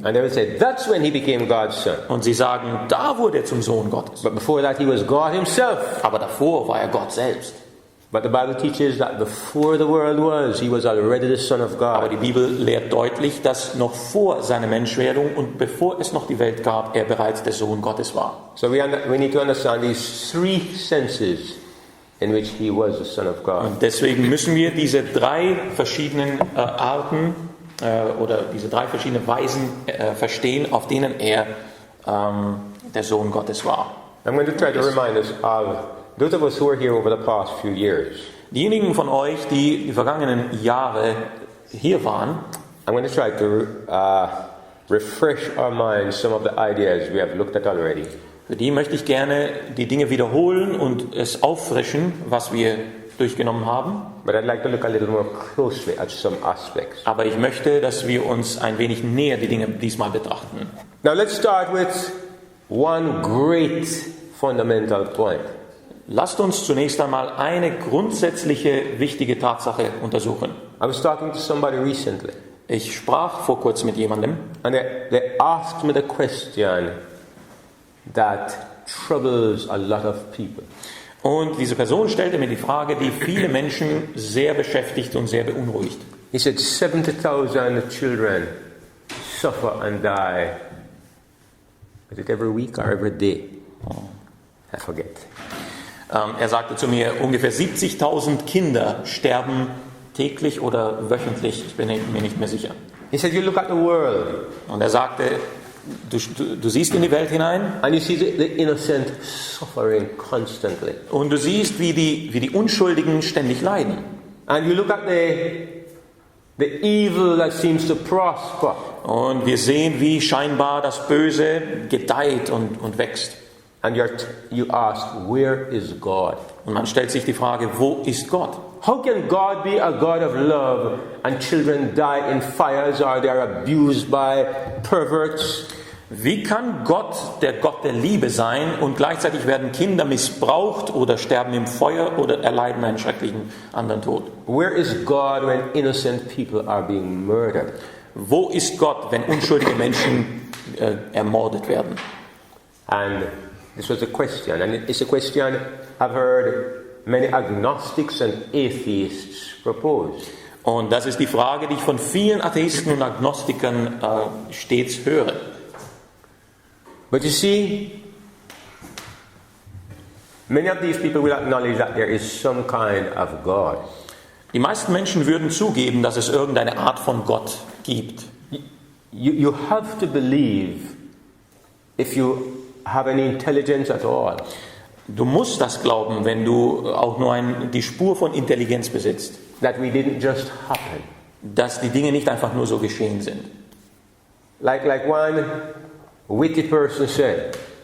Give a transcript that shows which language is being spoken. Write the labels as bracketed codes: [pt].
[en] And they will say that's when he became God's son. [de] Und sie sagen, da wurde er zum Sohn Gottes. [en] But before that he was God himself. [de] Aber davor war er Gott selbst. [en] But the Bible teaches that before the world was, he was already the Son of God. [de] Aber die Bibel lehrt deutlich, dass noch vor seiner Menschwerdung und bevor es noch die Welt gab, er bereits der Sohn Gottes war. [en] So we need to understand these 3 senses in which he was the Son of God. [de] Und deswegen müssen wir diese 3 verschiedenen Arten oder diese 3 verschiedenen Weisen verstehen, auf denen er der Sohn Gottes war. [en] I'm going to try to remind us of those of us who were here over the past few years. [de] Diejenigen von euch, die die vergangenen Jahre hier waren, [en] I'm going to try to refresh our minds some of the ideas we have looked at already. [de] Für die möchte ich gerne die Dinge wiederholen und es auffrischen, was wir durchgenommen haben. [en] But I'd like to look a little more closely at some aspects. [de] Aber ich möchte, dass wir uns ein wenig näher die Dinge diesmal betrachten. [en] Now let's start with one great fundamental point. [de] Lasst uns zunächst einmal eine grundsätzliche, wichtige Tatsache untersuchen. [en] I was talking to somebody recently. [de] Ich sprach vor kurzem mit jemandem. [en] And they asked me the question that troubles a lot of people. [de] Und diese Person stellte mir die Frage, die viele Menschen sehr beschäftigt und sehr beunruhigt. [en] He said 70,000 children suffer and die. Is it every week or every day? I forget. [de] Er sagte zu mir, ungefähr 70.000 Kinder sterben täglich oder wöchentlich. Ich bin mir nicht mehr sicher. [en] He said, you look at the world. [de] Und er sagte, du siehst in die Welt hinein. [en] And you see the innocent suffering constantly. [de] Und du siehst, wie die Unschuldigen ständig leiden. [en] And you look at the evil that seems to prosper. [de] Und wir sehen, wie scheinbar das Böse gedeiht und wächst. [en] And you ask, where is God? [de] Und man stellt sich die Frage, wo ist Gott? [en] How can God be a God of love and children die in fires or they are abused by perverts? [de] Wie kann Gott der Liebe sein und gleichzeitig werden Kinder missbraucht oder sterben im Feuer oder erleiden einen schrecklichen anderen Tod? [en] Where is God when innocent people are being murdered? [de] Wo ist Gott, wenn unschuldige Menschen ermordet werden? [en] And this was a question, and it's a question I've heard many agnostics and atheists propose. [de] Und das ist die Frage, die ich von vielen Atheisten und Agnostikern stets höre. [en] But you see, many of these people will acknowledge that there is some kind of God. [de] Die meisten Menschen würden zugeben, dass es irgendeine Art von Gott gibt. [en] You have to believe if you have any intelligence at all. [de] Du musst das glauben, wenn du auch nur die Spur von Intelligenz besitzt. [en] That we didn't just happen. [de] Dass die Dinge nicht einfach nur so geschehen sind. [en] Like one witty person said.